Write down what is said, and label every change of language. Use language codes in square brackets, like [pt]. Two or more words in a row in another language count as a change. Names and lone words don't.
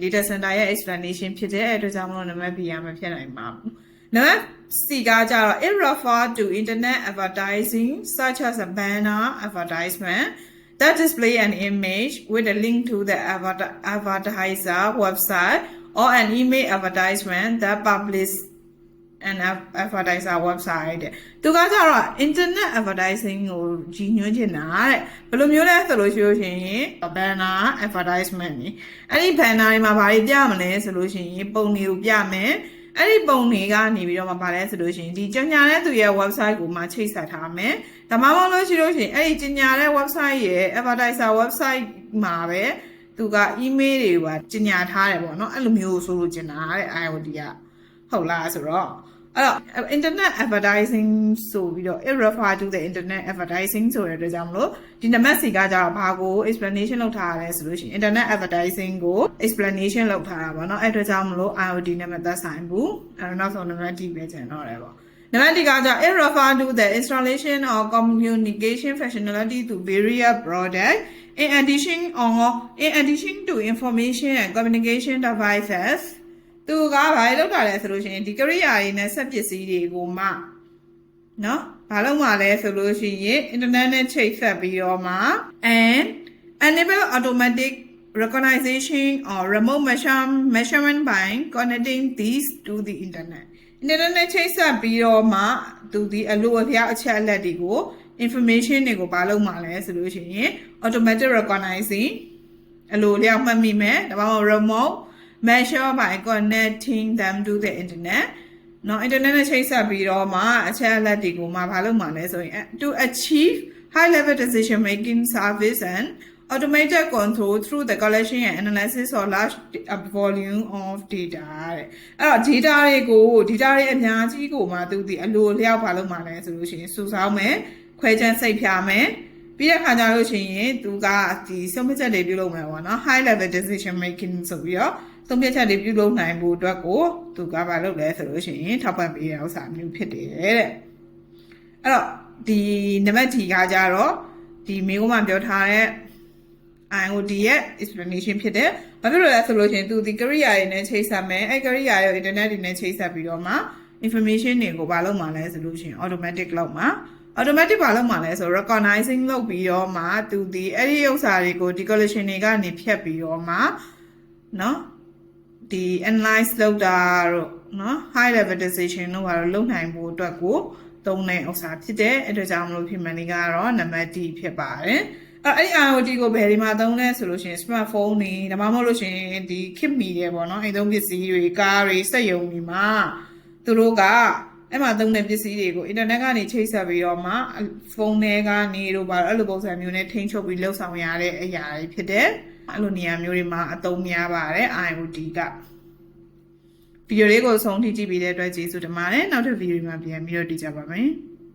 [en] data center [my] ရဲ့ explanation ဖြစ်တဲ့အတွက်ကြောင့်မလို့နံပါတ် B ကမဖြစ်နိုင်ပါဘူးနံပါတ် C ကကြတော့ [en] it refers to internet advertising such as a banner advertisement that display an image with a link to the advertiser website or an email advertisement that publish an advertiser website [my] သူကကြတော့ [en] internet advertising [my] ကိုကြီးညွှန်းချင်တာတဲ့ဘယ်လိုမျိုးလဲဆိုလို့ရှိရင် [en] banner advertisement [my] นี่အဲ့ဒီ banner တွေမှာဘာတွေပြမလဲဆိုလို့ရှိရင်ပုံတွေကိုပြမယ် အဲ့ဒီပုံတွေကနေပြီးတော့မှဗာလဲဆိုလို့ရှိရင်ဒီကြော်ညာတဲ့သူရဲ့ website ကိုမှချိတ်ဆက်ထားမယ်ဒါမှမဟုတ်လို့ရှိလို့ရှိရင်အဲ့ဒီကြော်ညာတဲ့ website ရဲ့ [en] advertiser website [my] မှာပဲသူက email တွေပါကြော်ညာထားတယ်ပေါ့နော်အဲ့လိုမျိုးဆိုလို့ကျင်တာတဲ့ IoT ကဟုတ် လားဆိုတော့အဲ့တော့ [en] internet advertising [my] ဆိုပြီးတော့ [en] it refer to the internet advertising [my] ဆိုတဲ့အတွက်ကြောင့်မလို့ဒီနံပါတ်စီကကြတော့ဘာကို explanation လုပ်ထားရလဲဆိုလို့ရှိရင် [en] internet advertising [my] ကို explanation လုပ်ထားတာပေါ့နော်အဲ့အတွက်ကြောင့်မလို့ IoT နဲ့မသက်ဆိုင်ဘူးအဲ့တော့နောက်ဆုံးနံပါတ် D ပဲကျန်တော့တယ်ပေါ့နံပါတ် D ကကြ [en] it refer to the installation or communication functionality to various products in addition to information and communication devices [my] သူကဘာလုပ်တာလဲဆိုလို့ရှိရင်ဒီကရိယာတွေနဲ့ဆက်ပစ္စည်းတွေကိုမှနော်ဘာလုပ်မှလဲဆိုလို့ရှိရင် internet နဲ့ချိတ်ဆက်ပြီးတော့မှ [en] and enable automatic recognition or remote measurement by connecting these to the internet [my] နဲ့ချိတ် ဆက်ပြီးတော့မှသူဒီအလိုအလျောက်အချက်အလက်တွေကို information တွေကိုဘာလုပ်မှလဲဆိုလို့ရှိရင် [en] automatic recognizing [my] အလိုအလျောက်မှတ်မိမယ်ဒါမှမဟုတ် [en] remote measure by connecting them to the internet [my] เนาะ internet နဲ့ချိတ်ဆက်ပြီးတော့မှအချက်အလက်တွေကိုမှဘာလုပ်မှလဲဆိုရင် [en] to achieve high level decision making service and automated control through the collection and analysis of large volume of data [my] တဲ့အဲ့တော့ data တွေအများကြီးကိုမှသူဒီအလိုအလျောက်ဘာလုပ်မှလဲဆိုလို့ရှိရင်စုဆောင်းမယ်ခွဲခြမ်းစိတ်ဖြာမယ်ပြီးတဲ့ခါကျလို့ရှိရင်သူကဒီဆုံးဖြတ်ချက်တွေပြုလုပ်မယ်ပေါ့နော် [en] high level decision making [my] ဆိုပြီးတော့ဆုံးဖြတ်ချက်တွေပြုလုပ်နိုင်ဖို့အတွက်ကိုသူကဘာလုပ်လဲဆိုလို့ရှိရင်ထောက်ပံ့ပေးတဲ့ဥစ္စာမျိုးဖြစ်တယ်တဲ့အဲ့တော့ဒီနံပါတ် D ကကြတော့ဒီမိကုန်းမှာပြောထားတဲ့ IoT ရဲ့ explanation ဖြစ်တယ်။ဘာဖြစ်လို့လဲဆိုလို့ရှိရင်သူဒီ career တွေနဲ့ချိတ်ဆက်မယ်။အဲ့ career ရဲ့ internet တွေနဲ့ချိတ်ဆက်ပြီးတော့မှ information တွေကိုဘာလုပ်မှာလဲဆိုလို့ရှိရင် automatic လုပ်မှာ automatic ဘာလုပ်မှာလဲဆို recognizing လုပ်ပြီးတော့မှသူဒီအဲ့ဒီဥစ္စာတွေကိုဒီ collection တွေကနေဖြတ်ပြီးတော့မှနော်ဒီ analyze လုပ်တာတော့နော် [en] high level decision [my] တို့ဘာလို့ လုပ်နိုင်ဖို့အတွက်ကိုသုံးတဲ့ဥစ္စာဖြစ်တဲ့အတွက်ကြောင့်မလို့ဖြစ်မှန်လေးကတော့နံပါတ် D ဖြစ်ပါတယ်အဲ့ IoT ကို ဘယ်ဒီမှာသုံးလဲဆိုလို့ရှိရင် smartphone တွေဒါမှမဟုတ်လို့ရှိရင်ဒီခေတ်မီတဲ့ပေါ့နော်အိမ်သုံးပစ္စည်းတွေကားတွေစက်ရုံတွေမှာသူတို့ကအဲ့မှာသုံးတဲ့ပစ္စည်းတွေကို internet ကနေချိတ်ဆက်ပြီးတော့မှဖုန်းထဲကနေတို့ဘာလို့အဲ့လိုပုံစံမျိုးနဲ့ထိန်းချုပ်ပြီးလှုပ်ဆောင်ရတဲ့အရာတွေဖြစ်တဲ့အဲ့လိုနေရာမျိုးတွေမှာအသုံးများပါတယ် IoT ကဗီဒီယိုလေးကိုဆုံးထိကြည့်ပြီးတဲ့အတွက်ကျေးဇူးတင်ပါတယ်နောက်ထပ်ဗီဒီယိုမှာပြန်ပြီးတော့တွေ့ကြပါမယ်